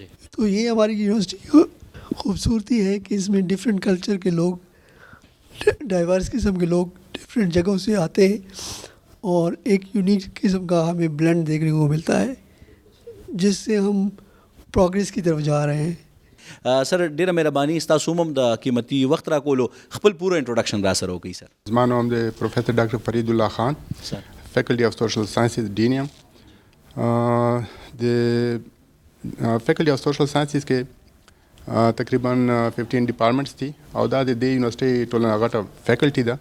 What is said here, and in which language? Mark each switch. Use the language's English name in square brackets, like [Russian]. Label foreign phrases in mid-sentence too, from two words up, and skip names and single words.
[Urdu] تو یہ ہماری یونیورسٹی کی خوبصورتی ہے کہ اس میں [English] different culture [Urdu] کے لوگ، ڈائیورس قسم کے لوگ ڈفرینٹ جگہوں سے آتے ہیں اور ایک یونیک قسم کا ہمیں بلینڈ دیکھنے کو ملتا ہے جس سے ہم پروگریس کی طرف جا رہے ہیں. [Pashto] سر ډیره مهرباني ستاسو هم د قیمتي وخت راکولو. خپل پوره انټروډکشن را سره وکړئ. سر زما نوم دی پروفیسر ډاکټر فرید الله خان، [English] Faculty of Social Sciences dean [Pashto] یم. د [English] Faculty of Social Sciences [Pashto] کې تقریباً 15 ډپارټمنټس دي او دا د دې یونیورسټۍ ټوله غټه فیکلټي ده.